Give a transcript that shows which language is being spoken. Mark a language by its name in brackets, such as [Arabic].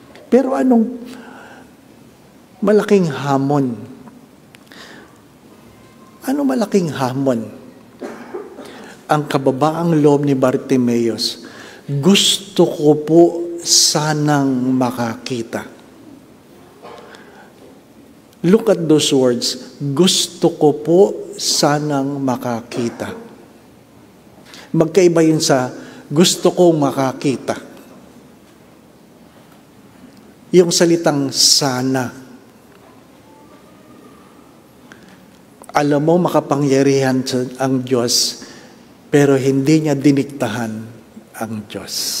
[Filipino] Pero anong malaking hamon? Ano malaking hamon? Ang kababaang loob ni Bartimeus, gusto ko po sanang makakita. [English] Look at those words. [Filipino] Gusto ko po sanang makakita. Magkaiba yun sa gusto kong makakita. Yung salitang sana. Alam mo, makapangyarihan ang Diyos, pero hindi niya diniktahan ang Diyos.